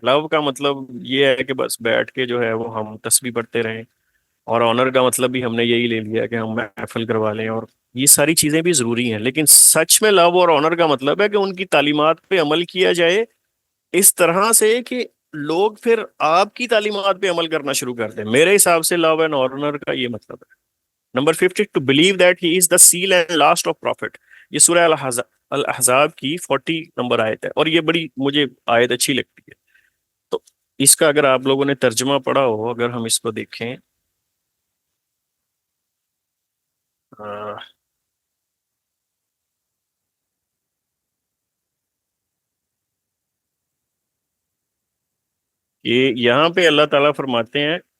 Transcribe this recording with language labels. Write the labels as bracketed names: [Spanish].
[Urdu] لو کا مطلب یہ ہے کہ بس بیٹھ کے جو ہے وہ ہم تسبیح پڑھتے رہیں، اور آنر کا مطلب بھی ہم نے یہی لے لیا کہ ہم محفل کروا لیں، اور یہ ساری چیزیں بھی ضروری ہیں. لیکن سچ میں لو اور آنر کا مطلب ہے کہ ان کی تعلیمات پہ عمل کیا جائے اس طرح سے کہ لوگ پھر آپ کی تعلیمات پہ عمل کرنا شروع کر دیں. میرے حساب سے لو اینڈ آنر کا یہ مطلب ہے. [English] Number 50 to believe that he is the seal and last of prophet. [Urdu] یہ سورہ الاحزاب کی 40 نمبر آیت ہے، اور یہ بڑی مجھے آیت اچھی لگتی ہے. تو اس کا اگر آپ لوگوں نے ترجمہ پڑھا ہو، اگر ہم اس کو دیکھیں، یہ یہاں پہ اللہ تعالیٰ فرماتے ہیں